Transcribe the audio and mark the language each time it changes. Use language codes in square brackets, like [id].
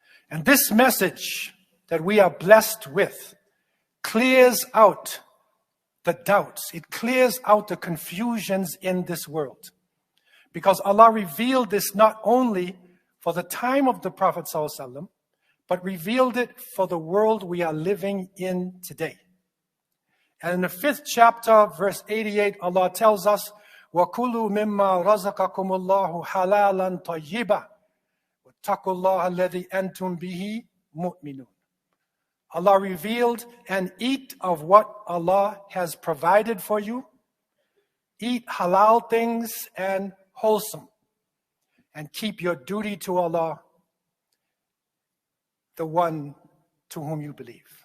[en] And this message that we are blessed with clears out the doubts. It clears out the confusions in this world. Because Allah revealed this not only for the time of the Prophet ﷺ, but revealed it for the world we are living in today. And in the 5th chapter, verse 88, Allah tells us, [ar] وَكُلُوا مِمَّا رَزَقَكُمُ اللَّهُ حَلَالًا طَيِّبًا وَاتَّقُوا اللَّهَ الَّذِي أَنْتُمْ بِهِ مُؤْمِنُونَ. [en] Allah revealed, and eat of what Allah has provided for you. Eat halal things and wholesome. And keep your duty to Allah, the one to whom you believe.